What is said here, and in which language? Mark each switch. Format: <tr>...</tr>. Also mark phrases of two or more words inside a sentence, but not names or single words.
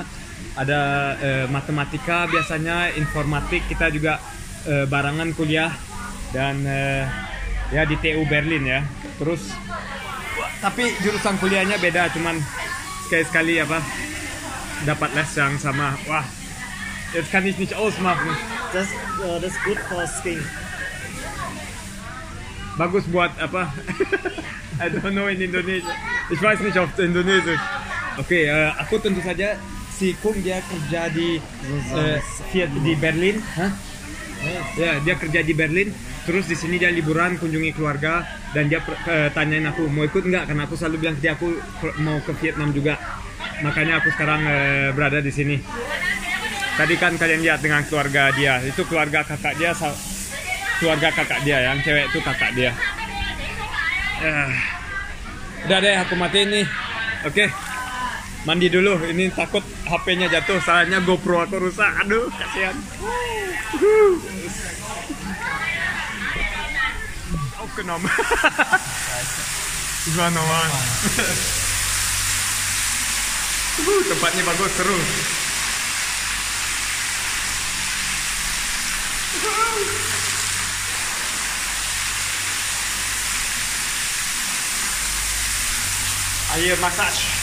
<id>Ada matematika biasanya, informatik, kita juga barengan kuliah dan ya di TU Berlin ya. Terus tapi jurusan kuliahnya beda, cuman sekali-sekali apa dapat les yang sama. Wah,</id> <de>jetzt kann ich nicht ausmachen.</de> <en>Das good for skiing.</en> <id>Bagus buat apa?</id> <en>I don't know in Indonesia.</en> <de>Ich weiß nicht auf Indonesisch.</de> <id>Oke, aku tentu saja si Kung dia kerja di di Berlin. Hah? Ya, dia kerja di Berlin. Terus di sini dia liburan, kunjungi keluarga, dan dia tanyain aku mau ikut nggak, karena aku selalu bilang ke dia aku mau ke Vietnam juga. Makanya aku sekarang berada di sini. Tadi kan kalian lihat dengan keluarga dia, itu keluarga kakak dia, keluarga kakak dia, yang cewek itu kakak dia. Udah deh, aku matiin nih. Oke. Mandi dulu, ini takut HP-nya jatuh, soalnya GoPro aku rusak. Aduh, kasihan.</id> <de>Aufgenommen. Das war normal.</de> <id>Tempatnya bagus, seru.</id> <en>Air massage.</en>